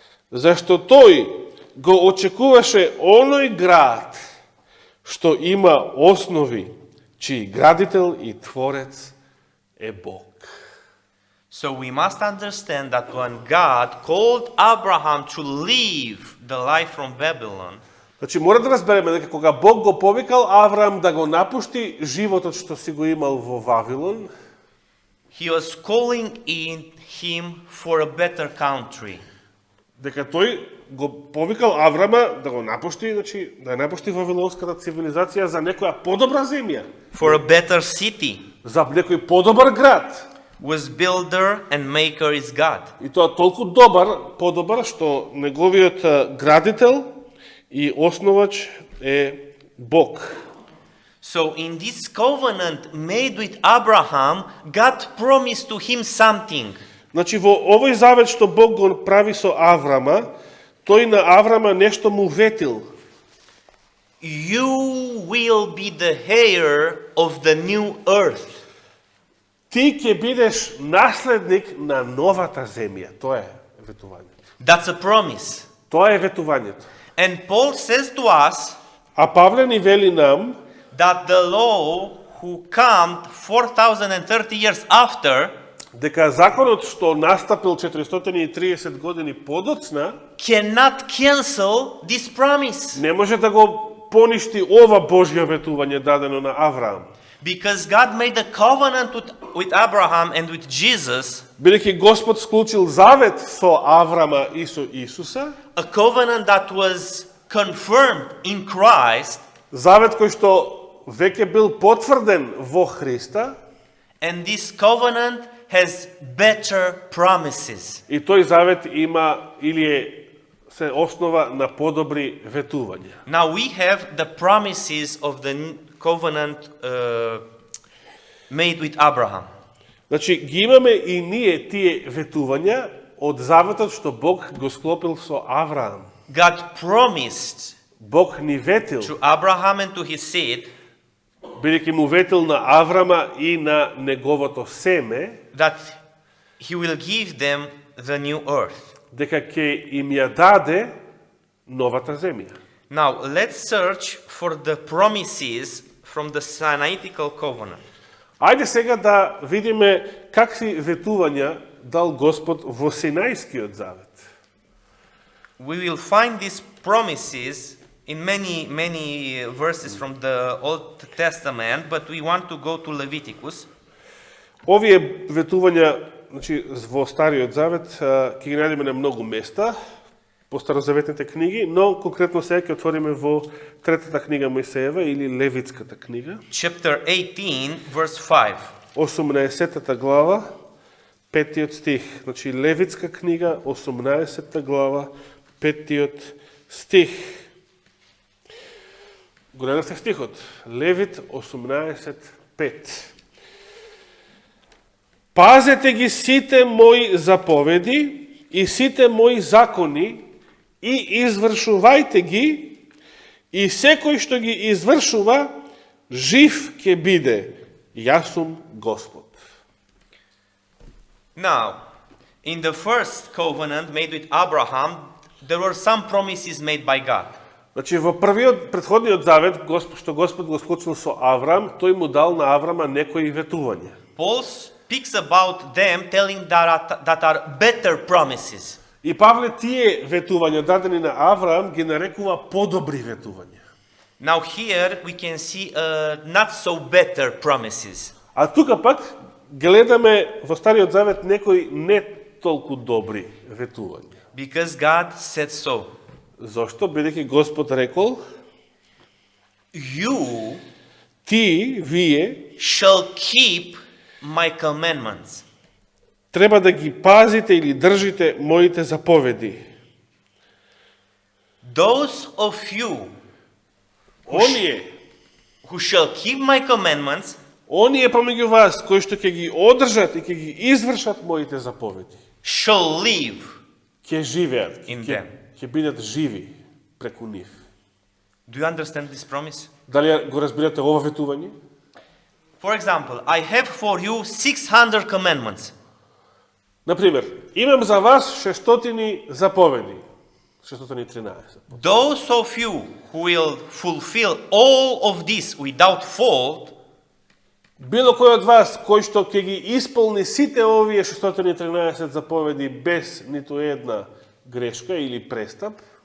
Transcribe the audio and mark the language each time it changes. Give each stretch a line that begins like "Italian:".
Macedonian: Зашто тој го очекуваше оној град што има основи, чиј градител и творец е Бог.
English: So we must understand that when God called Abraham to leave the life from Babylon,
Macedonian: Значи, мора да разбереме дека кога Бог го повикал Авраам да го напушти животот што си го имал во Вавилон,
English: he was calling in him for a better country.
Macedonian: дека тој го повикал Аврама да го напушти, значи, да ја напушти Вавилонската цивилизација за некоја подобра земја,
English: For a better city,
Macedonian: за некој подобар град.
English: whose builder and maker is God.
Macedonian: И тоа толку подобар, што неговиот градител и основач е Бог.
English: So in this covenant made with Abraham, God promised to him something.
Macedonian: Значи, во овој завет што Бог го прави со Аврама, тој на Аврама нешто му ветил.
English: You will be the heir of the new earth.
Macedonian: Ти ќе бидеш наследник на новата земја. Тоа е ветувањето.
English: That's a promise.
Macedonian: Тоа е ветувањето.
English: And Paul says to us
Macedonian: А Павле ни вели нам
English: that the law who came 4,030 years after
Macedonian: дека законот што настапил 430 години подоцна
English: cannot cancel this promise.
Macedonian: не може да го поништи ова Божјо ветување дадено на Авраам.
English: Because God made a covenant with Abraham and with Jesus,
Macedonian: Бидејќи Господ склучил завет со Аврама и со Исуса,
English: a covenant that was confirmed in Christ,
Macedonian: завет кој што веќе бил потврден во Христа,
English: and this covenant has better promises.
Macedonian: и тој завет има или се основа на подобри ветувања.
English: Now we have the promises of the covenant made with Abraham.
Macedonian: Значи, ги имаме и ние тие ветувања од заветот што Бог го склопил со Авраам.
English: God promised
Macedonian: Бог ни ветил,
English: to Abraham and to his seed
Macedonian: бидејќи му ветил на Аврама и на неговото семе,
English: that he will give them the new earth.
Macedonian: дека ќе им ја даде новата земја.
English: Now let's search for the promises from the Sinaitic covenant.
Macedonian: Ајде сега да видиме какви ветувања дал Господ во Синајскиот завет.
English: We will find these promises in many verses from the Old Testament, but we want to go to Leviticus.
Macedonian: Овие ветувања, значи, во Стариот завет ќе ги најдеме на многу места по старозаветните книги, но конкретно сега ќе отвориме во третата книга Мојсеева или Левитската книга,
English: Chapter 18, verse 5.
Macedonian: 18 глава, 5 стих. Значи Левитска книга, 18 глава, 5 стих. Го најдовте стихот. Левит 18:5. Пазете ги сите мои заповеди и сите мои закони и извршувајте ги, и секој што ги извршува, жив ќе биде. Јас сум Господ.
English: Now, in the first covenant made with Abraham, there were some promises made by God.
Macedonian: Значи, во првиот, предходниот завет, што Господ го склучил со Аврам, тој му дал на Аврама некои ветувања.
English: Paul speaks about them, telling that are better promises.
Macedonian: И Павле тие ветувања дадени на Авраам ги нарекува подобри ветувања.
English: Now here we can see not so better promises.
Macedonian: А тука пак гледаме во Стариот завет некои не толку добри ветувања.
English: Because God said so.
Macedonian: Зошто? Бидејќи Господ рекол,
English: You
Macedonian: ти, вие,
English: shall keep my commandments.
Macedonian: треба да ги пазите или држите моите заповеди.
English: Those of you
Macedonian: Оние,
English: who shall keep my commandments
Macedonian: оние помеѓу вас, кои што ќе ги одржат и ќе ги извршат моите заповеди,
English: shall live.
Macedonian: ќе живеат,
English: In
Macedonian: ќе
English: them.
Macedonian: бидат живи преку нив.
English: Do you understand this promise?
Macedonian: Дали го разбирате ова ветување?
English: For example, I have for you 600 commandments.
Macedonian: Например, имам за вас 600 заповеди.
English: 613. Those of you who will fulfill all of this without fault
Macedonian: Било кој од вас кој што ќе ги исполни сите овие 613 заповеди без ниту една грешка или престап,